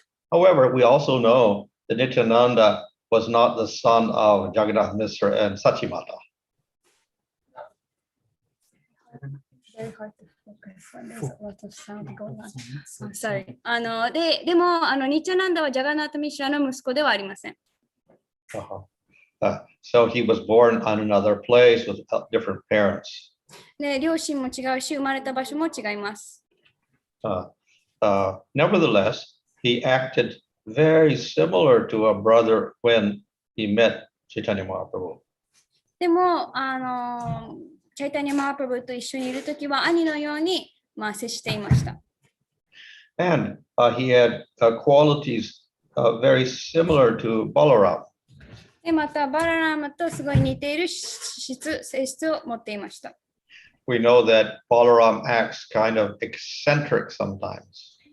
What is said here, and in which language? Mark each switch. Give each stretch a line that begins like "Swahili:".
English: However, we also know that Nityananda was not the son of Jagannath Misra and Sachimata. Very hard to focus when there's a lot of sound going on. Sorry.
Japanese: でもニチャナンダはジャガナート・ミシラの息子ではありません。
English: So he was born on another place with different parents.
Japanese: で、両親も違うし、生まれた場所も違います。
English: Nevertheless, he acted very similar to a brother when he met Chaitanya Mahaprabhu.
Japanese: でも、チャイタニア・マハプラブと一緒にいるときは兄のように接していました。
English: And he had qualities very similar to Balaram.
Japanese: で、また、バララムとすごい似ている性質を持っていました。
English: We know that Balaram acts kind of eccentric sometimes.